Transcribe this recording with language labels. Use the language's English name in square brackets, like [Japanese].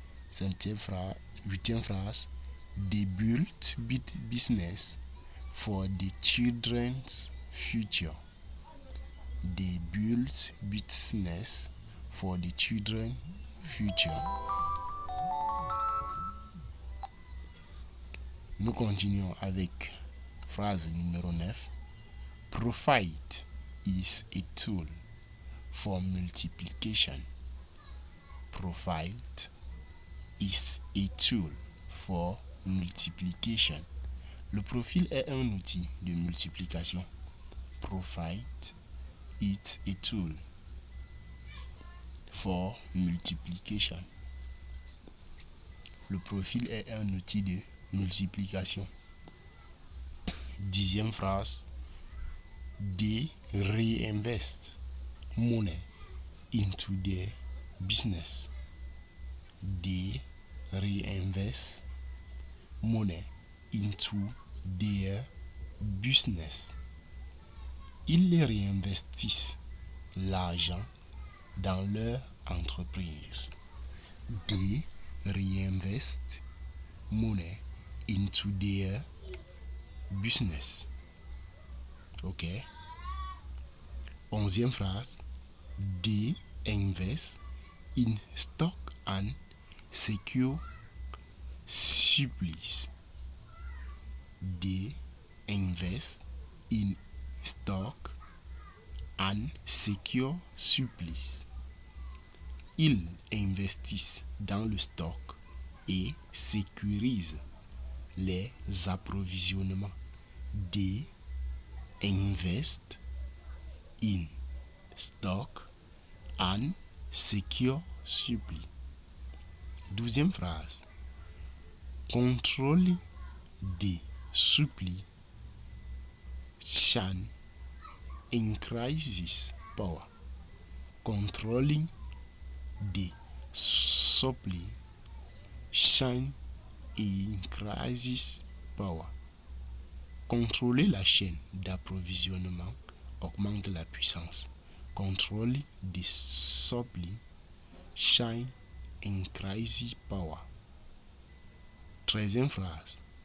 [French] Huitième phrase. [English] They built business for the children's future. They built business for the children's future. [French] Nous continuons avec phrase numéro 9. [English] Profit is a tool for multiplication. Profit is a tool for multiplication. [French] Le profil est un outil de multiplication. [English] Profit is a tool for multiplication. [French] Le profil est un outil de multiplication. Dixième phrase. [English] They reinvest money into their business. They reinvest money into their business. [French] Ils réinvestissent l'argent dans leur entreprise. [English] They reinvest money into their business. Ok. [French] Onzième phrase. [English] They invest in stock and secure supplies. They invest in stock and secure supplies. [French] Ils investissent dans le stock et sécurisent les approvisionnements. [English] They invest in stock and secure supply. [French] Douzième phrase. [English] Controlling the supply chain increases power. Controlling the supply chain increases power. [French] Contrôler la chaîne d'approvisionnement augmente la puissance. [English] Control the supply chain increase power. [French] 13e phrase.